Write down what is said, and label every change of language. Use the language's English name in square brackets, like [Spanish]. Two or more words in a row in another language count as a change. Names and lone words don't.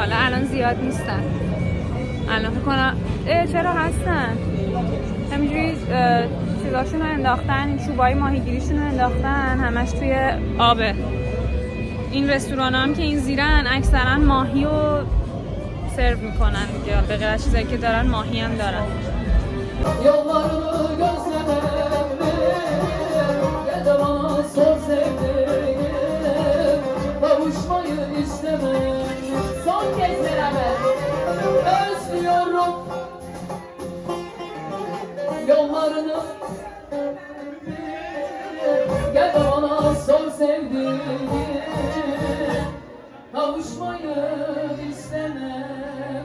[Persian] حالا الان زیاد نیستن، الان فکر کنم چرا هستن همینجوری چیزاشونو انداختن، چوبای ماهیگیریشونو انداختن، همش توی آبه. این رستوران هم که این زیرن اکثرا ماهی رو سرو میکنن دیگه، به غیر از چیزایی که دارن ماهی هم دارن. [Turkish] Yollarını gözlemem, gel de bana sor sevdiğim, kavuşmayı istemem. Son kez beraber özlüyorum yollarını, gel de bana sor sevdiğim, kavuşmayı istemem.